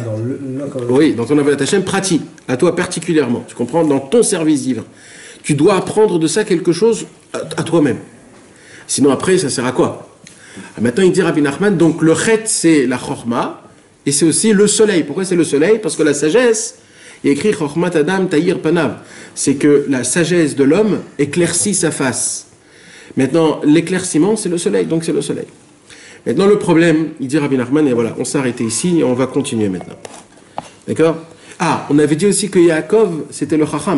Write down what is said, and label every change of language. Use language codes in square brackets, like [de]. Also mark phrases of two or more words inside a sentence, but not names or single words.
[fr] Oui, dans ton [he] עבודת השם [fr] pratique, à toi particulièrement. Tu comprends? Dans ton service divin. Tu dois apprendre de ça quelque chose à toi-même. Sinon, après, ça sert à quoi? Maintenant, il dit Rabbi Nachman, donc le chet, c'est la chorma, et c'est aussi le soleil. Pourquoi c'est le soleil? Parce que la sagesse, il écrit [he] חכמת אדם תאיר פניו. [fr] C'est que la sagesse de l'homme éclaircit sa face. Maintenant, l'éclaircissement, c'est le soleil, donc c'est le soleil. Maintenant, le problème, il dit Rabbi Nachman, et voilà, on s'est arrêté ici, et on va continuer maintenant. D'accord? Ah, on avait dit aussi que Yaakov, c'était le chacham.